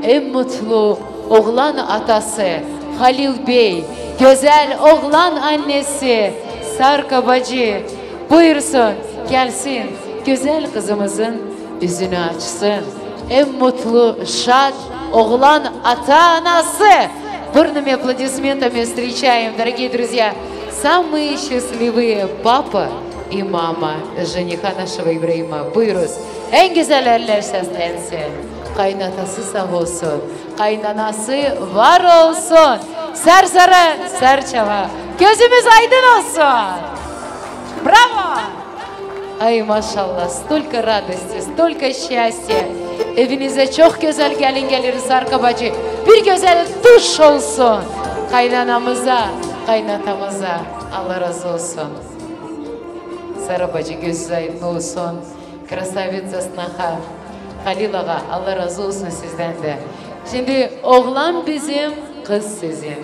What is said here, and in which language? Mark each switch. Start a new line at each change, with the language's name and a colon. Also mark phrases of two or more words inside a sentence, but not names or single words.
Turkish: En mutlu oğlan atası Halil Bey, güzel oğlan annesi Sarka bacı buyursun, gelsin, güzel kızımızın yüzünü açsın. En mutlu, şad oğlan ата-анасы.
Russian: Бурными аплодисментами встречаем, дорогие друзья, самые счастливые папа и мама жениха нашего Ибраима.
Turkish: Buyuruz, en güzel eller seslensin. Kaynatası sağ olsun, kaynanası var olsun. Sersara, serçava, gözümüz aydın olsun. Браво! Ay maşallah,
Russian: stолько радости, столько счастья.
Turkish: Evinize çok güzel gelin gelir Sarka bacı. Bir güzel duş olsun. Kaynanamıza, kaynatamıza Allah razı olsun. Sarı bacı gözü aydın olsun.
Russian: Красавица сноха.
Turkish: Halil ağa Allah razı olsun sizden de. Şimdi oğlan bizim, kız sizin.